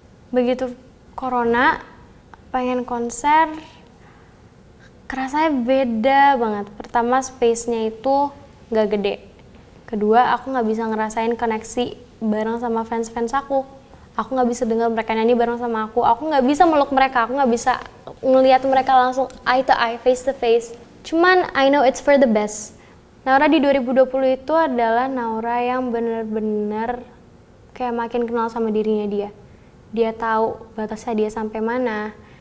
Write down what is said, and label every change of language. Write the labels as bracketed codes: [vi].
[id] Begitu corona pengen konser kerasanya beda banget. Pertama space-nya itu gak gede. Kedua aku gak bisa ngerasain koneksi bareng sama fans-fans aku. Aku gak bisa dengar mereka nyanyi bareng sama aku. Aku gak bisa meluk mereka, aku gak bisa ngelihat mereka langsung [en] eye to eye, face to face. [id] Cuman [en] I know it's for the best. [id] Naura di 2020 itu adalah Naura yang bener-bener kayak makin kenal sama dirinya dia. Dia tahu batasnya dia sampai mana.